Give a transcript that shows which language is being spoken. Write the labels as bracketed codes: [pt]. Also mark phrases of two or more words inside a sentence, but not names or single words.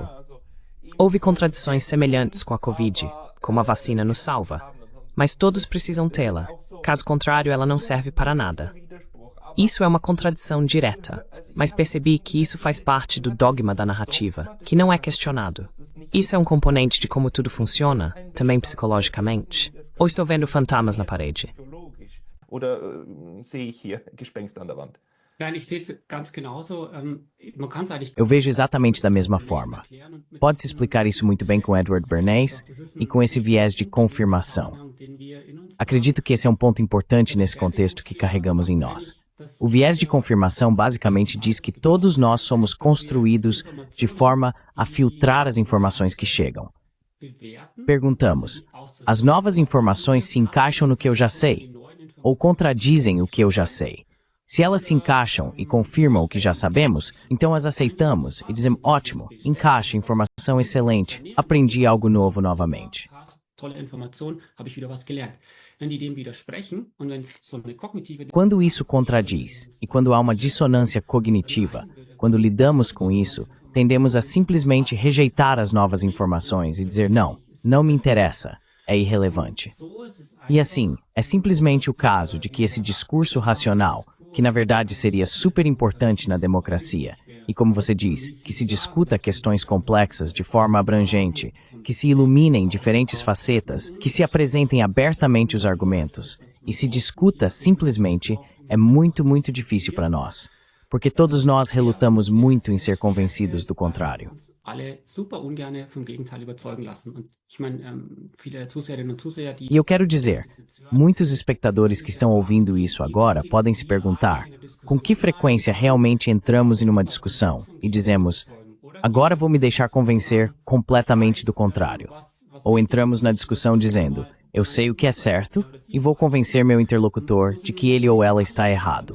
[pt] Houve contradições semelhantes com a Covid, como a vacina nos salva, mas todos precisam tê-la, caso contrário ela não serve para nada. Isso é uma contradição direta, mas percebi que isso faz parte do dogma da narrativa, que não é questionado. Isso é um componente de como tudo funciona, também psicologicamente? Ou estou vendo fantasmas na parede? [de] Oder sehe ich hier Gespenster an der Wand? Nein, ich sehe es ganz genauso. Man kann es eigentlich [pt] Eu vejo exatamente da mesma forma. Pode-se explicar isso muito bem com Edward Bernays e com esse viés de confirmação. Acredito que esse é um ponto importante nesse contexto que carregamos em nós. O viés de confirmação basicamente diz que todos nós somos construídos de forma a filtrar as informações que chegam. Perguntamos: as novas informações se encaixam no que eu já sei? Ou contradizem o que eu já sei? Se elas se encaixam e confirmam o que já sabemos, então as aceitamos e dizemos: ótimo, encaixa, informação excelente, aprendi algo novo novamente. [de] tolle Information, habe ich wieder was gelernt. Wenn die dem widersprechen und wenn es so eine kognitive [pt] Quando isso contradiz e quando há uma dissonância cognitiva, quando lidamos com isso, tendemos a simplesmente rejeitar as novas informações e dizer: não me interessa, é irrelevante. E assim, é simplesmente o caso de que esse discurso racional, que na verdade seria super importante na democracia, e como você diz, que se discuta questões complexas de forma abrangente, que se iluminem diferentes facetas, que se apresentem abertamente os argumentos, e se discuta simplesmente, é muito, muito difícil para nós. Porque todos nós relutamos muito em ser convencidos do contrário. [de] alle super ungerne vom Gegenteil überzeugen lassen. Und ich meine, viele Zuseherinnen und Zuseher, die [pt] E eu quero dizer, muitos espectadores que estão ouvindo isso agora podem se perguntar: com que frequência realmente entramos em uma discussão e dizemos: agora vou me deixar convencer completamente do contrário? Ou entramos na discussão dizendo: eu sei o que é certo e vou convencer meu interlocutor de que ele ou ela está errado.